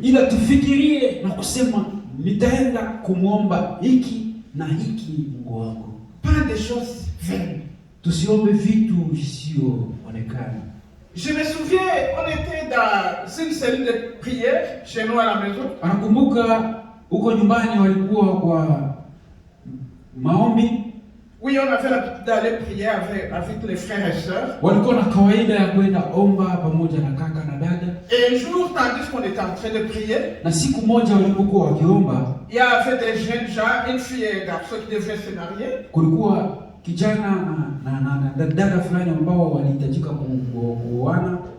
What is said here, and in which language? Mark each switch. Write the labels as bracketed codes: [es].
[sw] Ila tufikirie na kusema nitaenda kumwomba hiki na hiki Mungu wangu. [fr] Pas des choses vaines. [sw] Tusiombe vitu visioonekana. [fr] Je me souviens, on était dans une cellule de prière chez nous à la maison. [sw] Anakumbuka huko nyumbani walikuwa kwa maombi. [fr] Oui, on avait l'habitude d'aller prier avec les frères et sœurs. [sw] Walikuwa na kawaida ya kwenda omba pamoja na kaka na dada. [fr] Et un jour, tandis qu'on était en train de prier, [sw] Na siku moja walipokuwa wakiomba, [fr] il y avait des jeunes gens, une fille et un garçon qui devaient se marier. [sw] kulikuwa kijana na dada fulani ambao walihitajika kuoana.